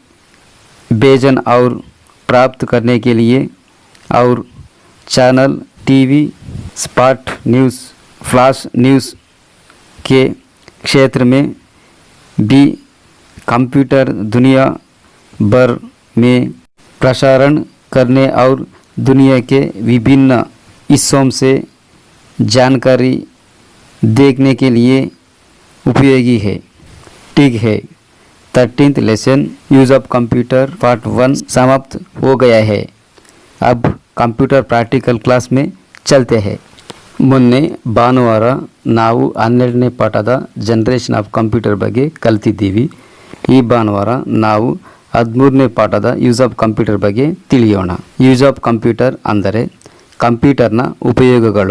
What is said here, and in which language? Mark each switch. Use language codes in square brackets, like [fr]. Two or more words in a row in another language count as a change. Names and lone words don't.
[hi] भेजन और प्राप्त करने के लिए, और चैनल, [en] TV, spot news, flash news [hi] के क्षेत्र में भी कंप्यूटर दुनिया भर में प्रसारण करने और दुनिया के विभिन्न हिस्सों से जानकारी देखने के लिए उपयोगी है। ठीक है, [en] 13th lesson use of computer part [hi] 1 समाप्त हो गया है। अब [en] computer practical class [hi] में चलते हैं। [kn] ಮೊನ್ನೆ ಭಾನುವಾರ ನಾವು 12ನೇ ಪಾಠದ [en] generation of computer [kn] ಬಗ್ಗೆ ಕಲಿತಿದ್ದೀವಿ। ಈ ಭಾನುವಾರ ನಾವು 13ನೇ ಪಾಠದ [en] use of computer [kn] ಬಗ್ಗೆ ತಿಳಿಯೋಣ। [en] use of computer [kn] ಅಂದರೆ ಕಂಪ್ಯೂಟರ್ನ ಉಪಯೋಗಗಳು।